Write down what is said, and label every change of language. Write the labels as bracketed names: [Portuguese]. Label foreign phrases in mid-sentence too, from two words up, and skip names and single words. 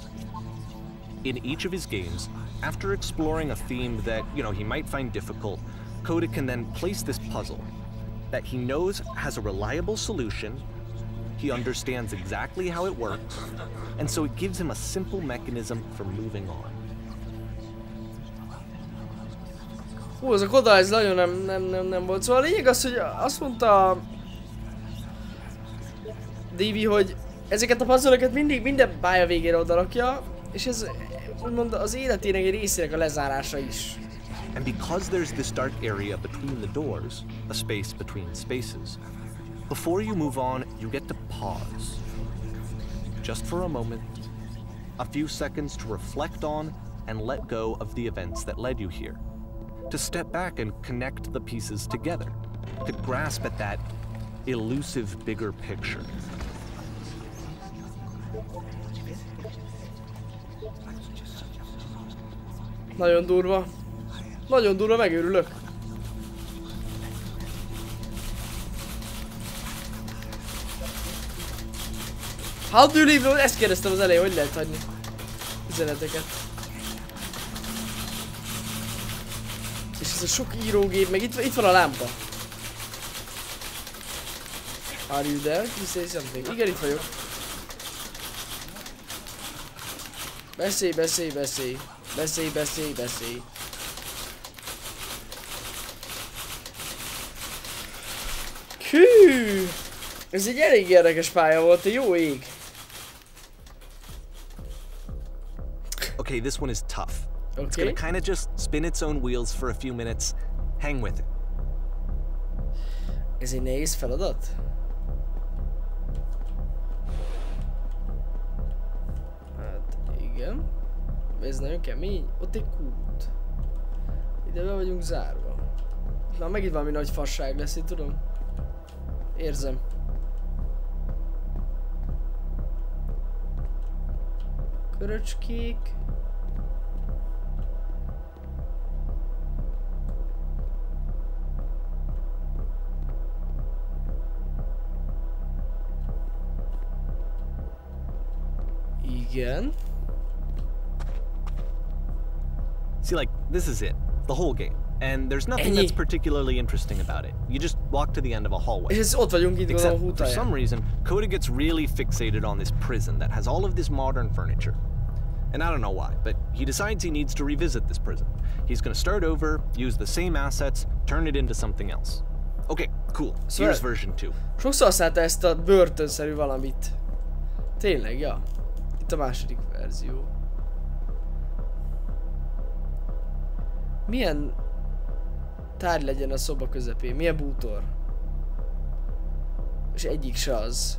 [English] In each of his games, after exploring a theme that, he might find difficult, Koda can then place this puzzle that he knows has a reliable solution, he understands exactly how it works, and so it gives him a simple mechanism for moving on. [Hungarian] Hú, ez a Koda, ez nagyon nem volt. Szóval a lényeg az, hogy azt mondta Davey, hogy ezeket a puzzle-öket minden pálya végére odarakja, és ez úgymond az életének egy részének a lezárása is. [English] And because there's this dark area between the doors, a space between spaces, before you move on, you get to pause. Just for a moment, a few seconds to reflect on and let go of the events that led you here. To step back and connect the pieces together. To grasp at that elusive bigger picture. [Hungarian] Nagyon durva. Nagyon durva, megőrülök. [English] How do you leave? [Hungarian] Ezt kérdeztem az elején, hogy lehet hagyni üzeneteket. És ez a sok írógép, meg itt van a lámpa. [English] Are you there? You say something. [Hungarian] Igen, itt vagyok. Beszélj, beszélj, beszélj. Beszélj, beszélj, beszélj. Hű! Ez egy elég érdekes pálya volt, a jó ég. [English] Okay, this one is tough. Okay. It's gonna kind of just spin its own wheels for a few minutes. Hang with it. [Hungarian] Ez egy nehéz feladat? Hát igen. Ez nagyon kemény. Ott egy kút. Ide be vagyunk zárva. Na megint valami nagy fasság lesz, én tudom. Érzem. Köröcskék. Igen. [English] See, like, this is it. The whole game. And there's nothing that's particularly interesting about it. You just walk to the end of a hallway. [Hungarian] Ott vagyunk itt, [English] except for some reason, Koda gets really fixated on this prison that has all of this modern furniture. And I don't know why, but he decides he needs to revisit this prison. He's gonna start over, use the same assets, turn it into something else. Okay, cool. Here's version 2. [Hungarian] Sokszor használta ezt a börtönszerű valamit. Tényleg, ja. Itt a második verzió. Milyen tárgy legyen a szoba közepén? Milyen bútor? És egyik se az.